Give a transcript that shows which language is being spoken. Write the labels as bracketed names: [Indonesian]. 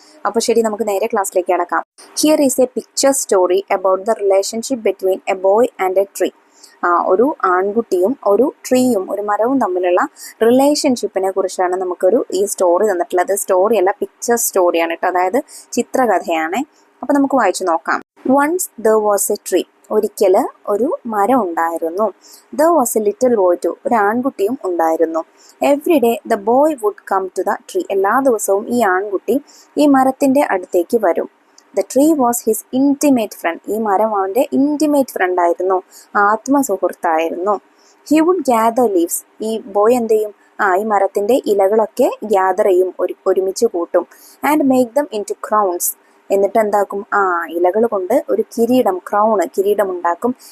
[Malayalam] അപ്പോൾ ശരി, നമുക്ക് നേരെ ക്ലാസ്സിലേക്ക് കടക്കാം. [English] Here is a picture story about the relationship between a boy and a tree. [Malayalam] ഒരു ആൺകുട്ടിയും ഒരു ട്രീയും ഒരു മരവും തമ്മിലുള്ള റിലേഷൻഷിപ്പിനെ കുറിച്ചാണ് നമുക്കൊരു ഈ സ്റ്റോറി തന്നിട്ടുള്ളത്. സ്റ്റോറി അല്ല, പിക്ചർ സ്റ്റോറിയാണ് കേട്ടോ, അതായത് ചിത്രകഥയാണ്. അപ്പോൾ നമുക്ക് വായിച്ചു നോക്കാം. [English] Once there was a tree. [Malayalam] ഒരിക്കൽ ഒരു മരം ഉണ്ടായിരുന്നു. [English] there was a little boy too. [Malayalam] ഒരു ആൺകുട്ടിയും ഉണ്ടായിരുന്നു. [English] Every day the boy would come to the tree. [Malayalam] എല്ലാ ദിവസവും ഈ ആൺകുട്ടി ഈ മരത്തിൻ്റെ അടുത്തേക്ക് വരും. [English] The tree was his intimate friend. [Malayalam] ഈ മരം അവൻ്റെ ഇൻറ്റിമേറ്റ് ഫ്രണ്ട് ആയിരുന്നു, ആത്മസുഹൃത്തായിരുന്നു. [English] He would gather leaves. [Malayalam] ഈ ബോയ് എന്ത് ചെയ്യും? ഈ മരത്തിൻ്റെ ഇലകളൊക്കെ ഗ്യാദർ ചെയ്യും, ഒരുമിച്ച് കൂട്ടും. [English] And make them into crowns. [Malayalam] എന്നിട്ട് എന്താക്കും? ഇലകൾ കൊണ്ട് ഒരു കിരീടം ഉണ്ടാക്കും.